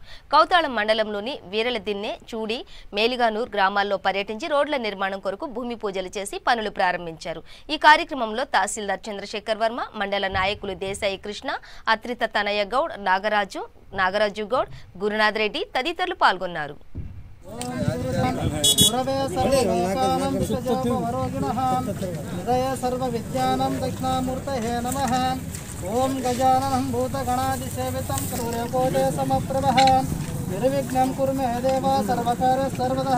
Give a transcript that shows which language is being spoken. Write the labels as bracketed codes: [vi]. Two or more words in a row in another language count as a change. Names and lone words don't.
[te] కౌతాళం మండలంలోని వీరలదిన్నె, చూడి, మేలిగానూర్ గ్రామాల్లో పర్యటించి రోడ్ల నిర్మాణం కొరకు భూమి పూజలు చేసి పనులు ప్రారంభించారు. ఈ కార్యక్రమంలో తహసీల్దార్ చంద్రశేఖర్ వర్మ, మండల నాయకులు దేశాయి కృష్ణ, అత్రిత తనయ్య గౌడ్, నాగరాజు గౌడ్, గురునాథ్ రెడ్డి తదితరులు పాల్గొన్నారు. [sa] गुरवे सर्वलोकानां विषजोपवरोगिणः हृदय सर्वविद्यानां दक्षिणामूर्तये नमः। ओम गजाननं भूतगणादिसेवितं सूर्यकोटे समप्रभः निर्विघ्नं कुरु मे देव सर्वकार्य सर्वतः।